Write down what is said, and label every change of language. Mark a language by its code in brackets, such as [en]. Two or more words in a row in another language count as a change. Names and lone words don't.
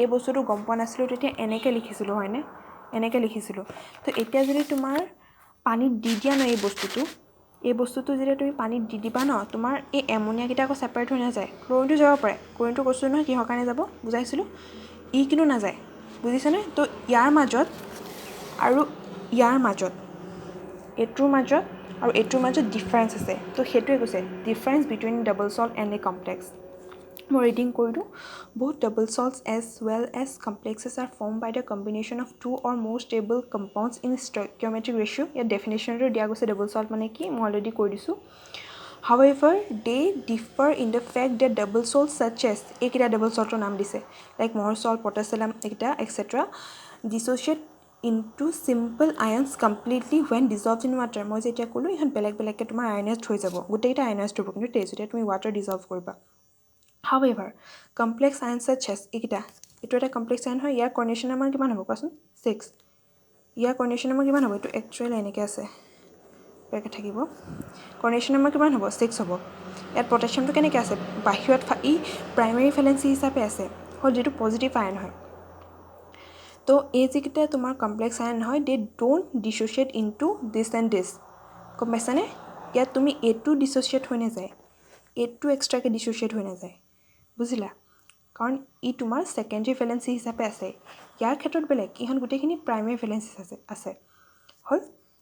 [as] বস্তুটো গম পোৱা নাছিলো তেতিয়া এনেকৈ লিখিছিলো হয়নে এনেকৈ লিখিছিলো তো এতিয়া যদি তোমাৰ পানীত দি দিয়া ন এই বস্তুটো যেতিয়া তুমি পানীত দি দিবা ন তোমাৰ এই এমোনিয়া কিটা আকৌ সেপাৰেট হৈ নাযায় ক্লোৰিনটো যাব পাৰে ক্লোৰিনটো কৈছো নহয় কিহৰ কাৰণে যাব বুজাইছিলো ই কিন্তু নাযায় বুজিছানে তো ইয়াৰ মাজত আৰু ইয়াৰ মাজত এটোৰ মাজত আৰু এটোৰ মাজত ডিফাৰেন্স আছে তো হেতুৱে [en] কৈছে difference between double salt and a complex [as] মই ৰিডিং কৰি দিওঁ [en] both double salts as well as complexes are formed by the combination of two or more stable compounds in stoichiometric ratio [as] ইয়াৰ ডেফিনেশ্যনটো দিয়া গৈছে [en] double salt [as] মানে কি মই অলৰেডি কৈ দিছো [en] however they differ in the fact that double salts such as এইকেইটা double saltৰ [as] নাম দিছে [en] like more salt potassium এইকেইটা etc dissociate into simple ions [as] completely when dissolved in water মই যেতিয়া ক'লো ইহত বেলেগ বেলেগকে তোমাৰ আয়নাইজড হৈ যাব গোটেইটা আয়নাইজড হ'ব কিন্তু যেতিয়া তুমি [en] water dissolve [as] কৰিবা [en] however complex ions such as [as] এইকেইটা এটো এটা [en] complex ion [as] হয় ইয়াৰ [en] coordination number [as] কিমান হ'ব কোৱাচোন 6 ইয়াৰ [en] coordination number [as] কিমান হ'ব এটো actually এনেকৈ আছে বেকে থাকিব [en] coordination number [as] কিমান হ'ব 6 হ'ব ইয়াত পটাছিয়ামটো কেনেকৈ আছে বাহিৰত ই [en] primary valency [as] হিচাপে আছে হল যেটো [en] positive ion [as] হয় তো এই যিকেইটা তোমাৰ [en] complex ion [as] হয় [en] they don't dissociate into this and this [as] কম পাইছানে ইয়াত তুমি এটো ডিসোসিয়েট হৈ নাযায় এটো এক্সট্ৰাকে ডিসোসিয়েট হৈ নাযায় বুজিলা কাৰণ ই তোমাৰ [en] secondary valency [as] হিচাপে আছে ইয়াৰ ক্ষেত্ৰত বেলেগ ইহন গোটেইখিনি [en] primary valency [as] আছে হল